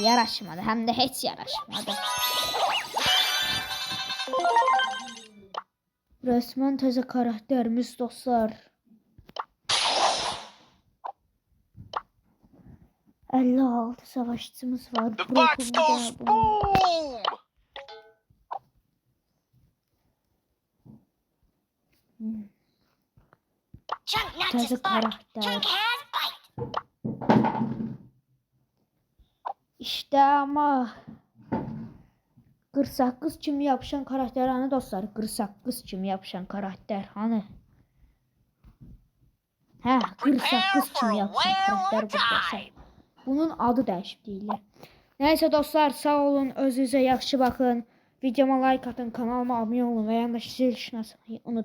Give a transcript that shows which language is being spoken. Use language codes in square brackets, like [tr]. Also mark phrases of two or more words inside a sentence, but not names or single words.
[az] Yaraşmadı. Hem de heç yaraşmadı. Resmen təzə karakterimiz dostlar. 56 savaşçımız var. [en] The box goes boom! [az] Təzə karakter. [tr] İşte ama [az] 48 kimi yapışan karakter hani dostlar? 48 kimi yapışan karakter hani? Hə, 48 kimi yapışan karakter burada. Bunun adı dəyişib deyirlər. Nəysə dostlar, sağ olun, özünüzə yaxşı baxın. Videoma like atın, kanalıma abunə olun və yanındakı zil işini açmayı unutmayın.